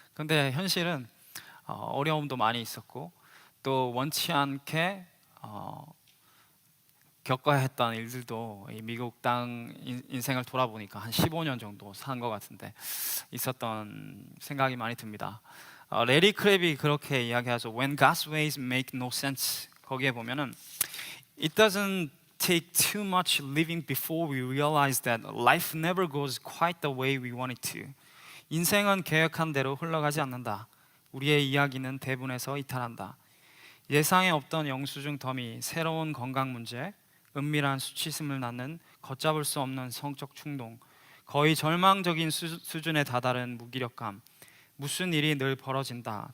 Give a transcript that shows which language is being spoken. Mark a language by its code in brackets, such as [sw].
[ko] 그런데 현실은 어려움도 많이 있었고 또 원치 않게 겪어야 했던 일들도 이 미국 땅 인생을 돌아보니까 한 15년 정도 산 것 같은데 있었던 생각이 많이 듭니다. 레리 크랩이 그렇게 이야기하죠. [en] When God's ways make no sense. [ko] 거기에 보면은 [en] It doesn't take too much living before we realize that life never goes quite the way we want it to. [ko] 인생은 계획한 대로 흘러가지 않는다. 우리의 이야기는 대분해서 이탈한다. 예상에 없던 영수증 더미, 새로운 건강 문제, 은밀한 수치심을 낳는 걷잡을 수 없는 성적 충동, 거의 절망적인 수준에 다다른 무기력감, 무슨 일이 늘 벌어진다.